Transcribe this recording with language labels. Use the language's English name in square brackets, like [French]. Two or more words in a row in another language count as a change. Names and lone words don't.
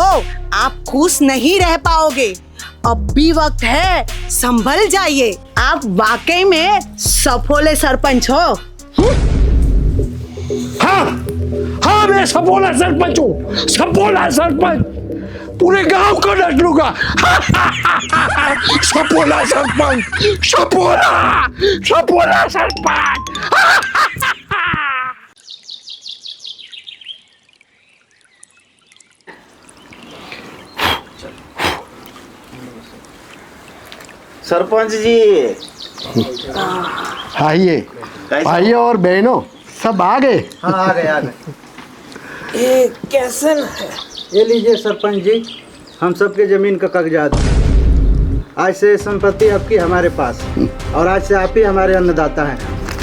[Hindi] आप खुश नहीं रह पाओगे। अब भी वक्त है, संभल जाइए। आप वाकई में सफोले सरपंच हो। हाँ मैं सफोला सरपंच हूँ, सफोला सरपंच। पूरे गांव को डस लूंगा। सफोला सरपंच, सफोला सरपंच। सरपंच जी, आइए आइए और बहनों, सब आ गए। हाँ आ गए आ गए। ये कैसे है? ये लीजिए सरपंच जी, हम सबके जमीन का कागजात। आज से संपत्ति आपकी हमारे पास, और आज से आप ही हमारे अन्नदाता हैं।